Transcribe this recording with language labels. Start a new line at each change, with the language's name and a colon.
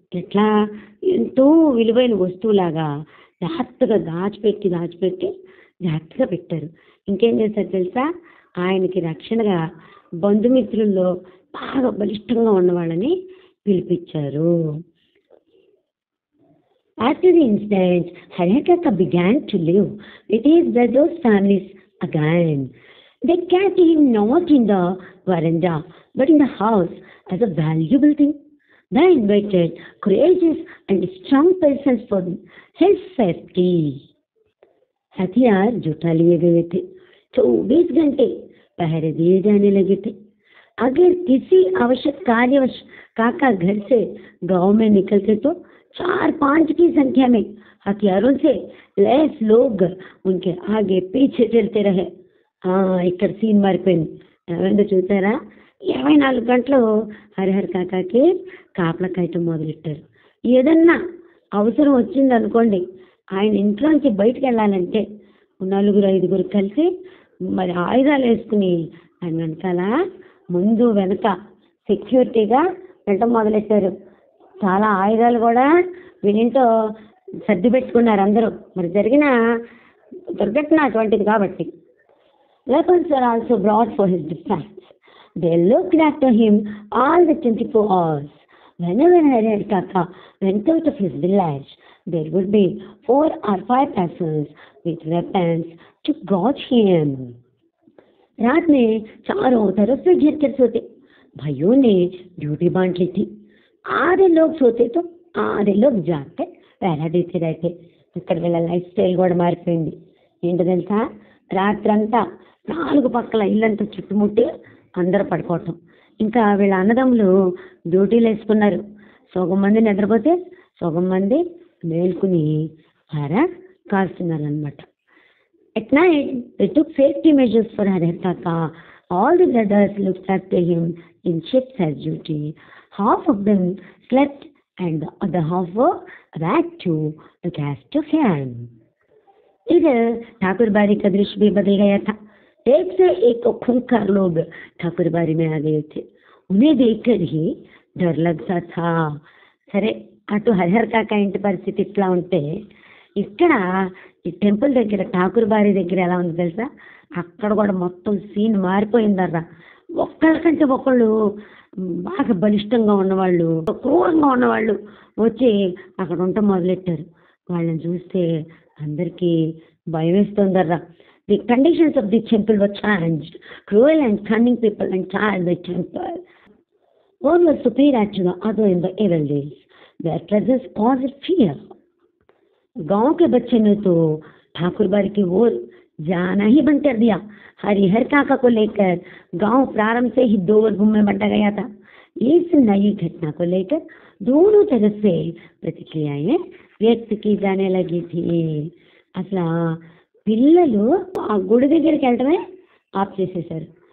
Telugu: ఎట్లా, ఎంతో విలువైన వస్తువులాగా జాగ్రత్తగా దాచిపెట్టి జాగ్రత్తగా పెట్టారు. ఇంకేం చేశారు తెలుసా, ఆయనకి రక్షణగా బంధుమిత్రుల్లో బాగా బలిష్టంగా ఉన్నవాళ్ళని పిలిపించారు.
English: After the incident, Harihar began to live with his brother's families again. They kept him not in the veranda, but in the house as a valuable thing. They invited courageous and strong persons for his safety.
Hindi: हथियार जुटा लिए गए थे, 24 घंटे पहरे दिए जाने लगे थे। अगर किसी आवश्यक कार्यवश काका घर से गांव में निकलते तो 4-5 की संख्या में हथियारों से लैस लोग उनके आगे पीछे चलते रहे.
Telugu: ఇక్కడ సీన్ మారిపోయింది. ఏమైందో చూసారా, 24 గంటలు హరిహర్ కాకాకి కాపలా కాయటం మొదలెట్టారు. ఏదన్నా అవసరం వచ్చిందనుకోండి, ఆయన ఇంట్లోంచి బయటకు వెళ్ళాలంటే 4-5 కలిసి మరి ఆయుధాలు వేసుకుని ఆయన వెనకాల ముందు వెనక సెక్యూరిటీగా వెళ్ళటం మొదలెట్టారు. చాలా ఆయుధాలు కూడా వీళ్ళంతో సర్ది పెట్టుకున్నారు అందరూ. మరి జరిగిన దుర్ఘటన అటువంటిది కాబట్టి.
English: Weapons were also brought for his defense. They looked after him all the 24 hours. Whenever Harihar Kaka went out of his village, there would be 4 or 5 persons with weapons to guard him.
Hindi: रात में चारों तरफ से घेर कर सोते. भाइयों ने ड्यूटी बांट ली थी. आधे लोग सोते तो आधे लोग जागकर पहरा देते रहते.
Telugu: ఇక్కడ వీళ్ళ లైఫ్ స్టైల్ కూడా మారిపోయింది. ఏంటో తెలుసా, రాత్రంతా 4 పక్కల ఇల్లంతా చుట్టుముట్టి అందరూ పడుకోవటం. ఇంకా వీళ్ళ అన్నదమ్ములు డ్యూటీలు వేసుకున్నారు. సగం మంది నిద్రపోతే సగం మంది మేల్కుని కాస్తున్నారు అనమాట.
English: At night, they took safety measures for Harihar Kaka. All the brothers looked after him in shifts as duty. Half of them slept and the other half were back to look after him.
Hindi: इधर ठाकुर बारी का दृश्य भी बदल गया था. एक से एक खूंखार लोग ठाकुर बारी में आ गए थे. उन्हें देखकर ही डर लगता था.
Telugu: సరే, అటు హరిహర్ కాకా ఇంటి పరిస్థితి ఇట్లా ఉంటే, ఇక్కడ ఈ టెంపుల్ దగ్గర ఠాకూర్ బారి దగ్గర ఎలా ఉంది తెలుసా, అక్కడ కూడా మొత్తం సీన్ మారిపోయిందర్రా. ఒక్కళ్ళకంటే ఒకళ్ళు బాగా బలిష్టంగా ఉన్నవాళ్ళు, క్రూరంగా ఉన్నవాళ్ళు వచ్చి అక్కడ ఉండటం మొదలెట్టారు. వాళ్ళని చూస్తే అందరికీ భయం వేస్తుందర్రా.
English: The conditions of the temple were changed. Cruel and cunning people entered the temple. One was superior to the other in the evil days. Their presence caused fear.
Hindi: गांव के बच्चे ने तो ठाकुर बारी की ओर जाना ही बंद कर दिया. हरिहर काका को लेकर गांव प्रारंभ से ही 2 वर्गों में बांटा गया था. इस नई घटना को लेकर दोनों तरफ से प्रतिक्रियाएं व्यक्त की जाने लगी थी.
Telugu: అసలు పిల్లలు ఆ గుడి దగ్గరికి వెళ్ళటమే ఆఫ్ చేసేసారు.